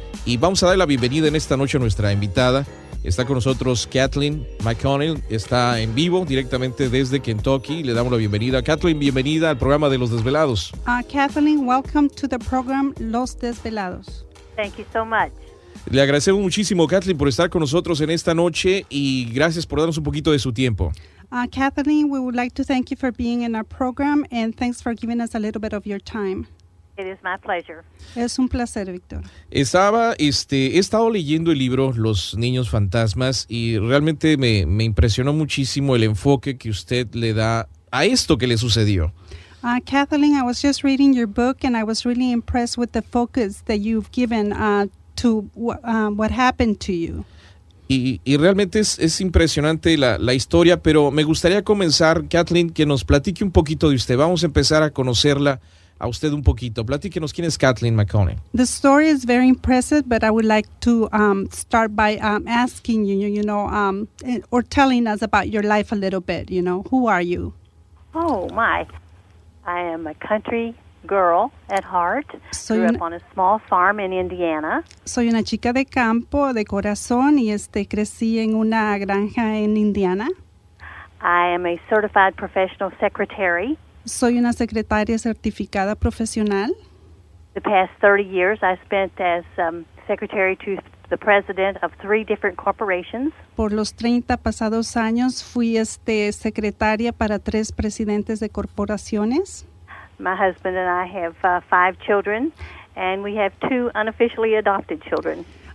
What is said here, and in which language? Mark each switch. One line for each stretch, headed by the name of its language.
Spanish: Y vamos a dar la bienvenida en esta noche a nuestra invitada. Está con nosotros Kathleen McConnell, está en vivo directamente desde Kentucky. Le damos la bienvenida. Kathleen, bienvenida al programa de Los Desvelados.
English: Kathleen, welcome to the program Los Desvelados. Thank you so much.
Spanish: Le agradecemos muchísimo, Kathleen, por estar con nosotros en esta noche y gracias por darnos un poquito de su tiempo.
English: Kathleen, we would like to thank you for being in our program and thanks for giving us a little bit of your time. It is my pleasure.
Spanish: Es un placer, Víctor. He estado leyendo el libro Los Niños Fantasmas y realmente me impresionó muchísimo el enfoque que usted le da a esto que le sucedió.
English: Kathleen, I was just reading your book and I was really impressed with the focus that you've given to what happened to you.
Spanish: Y realmente es impresionante la historia, pero me gustaría comenzar, Kathleen, que nos platique un poquito de usted. Vamos a empezar a conocerla a usted un poquito. Platíquenos quién es Kathleen McConnell.
English: The story is very impressive, but I would like to start by asking you, or telling us about your life a little bit. Who are you? Oh, my. I am a country girl at heart. Grew up on a small farm in Indiana.
Spanish: Soy una chica de campo, de corazón, y crecí en una granja en Indiana.
English: I am a certified professional secretary.
Spanish: Soy una secretaria certificada profesional.
English: The past 30 years I spent as secretary to the president of 3 different corporations.
Spanish: Por los 30 pasados años fui secretaria para 3 presidentes de corporaciones.
English: My husband and I have 5 children, and we have 2 unofficially adopted children.